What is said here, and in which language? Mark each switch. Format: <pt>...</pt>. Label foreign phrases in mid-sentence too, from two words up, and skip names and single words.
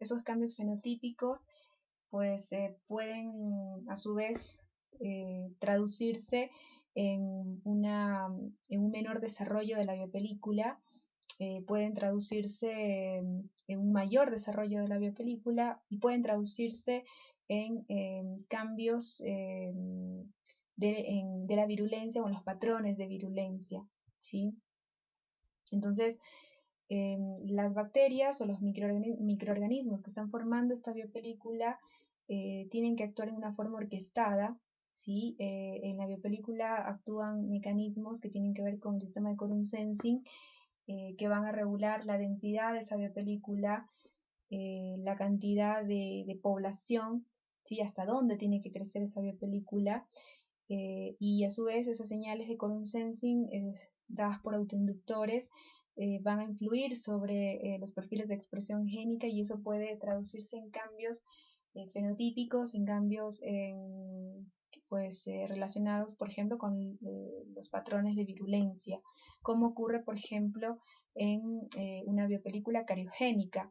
<es>Esos cambios fenotípicos pues pueden a su vez traducirse en un menor desarrollo de la biopelícula, pueden traducirse en un mayor desarrollo de la biopelícula y pueden traducirse en cambios de la virulencia o en los patrones de virulencia, ¿sí? Entonces, las bacterias o los microorganismos que están formando esta biopelícula tienen que actuar en una forma orquestada, ¿sí? En la biopelícula actúan mecanismos que tienen que ver con el sistema de</es> <en>quorum sensing,</en> <es>que van a regular la densidad de esa biopelícula, la cantidad de población, ¿sí? Hasta dónde tiene que crecer esa biopelícula, y a su vez esas señales de</es> <en>quorum sensing</en> <es>dadas por autoinductores van a influir sobre los perfiles de expresión génica, y eso puede traducirse en cambios fenotípicos, en cambios relacionados, por ejemplo, con los patrones de virulencia, como ocurre, por ejemplo, en una biopelícula cariogénica.</es>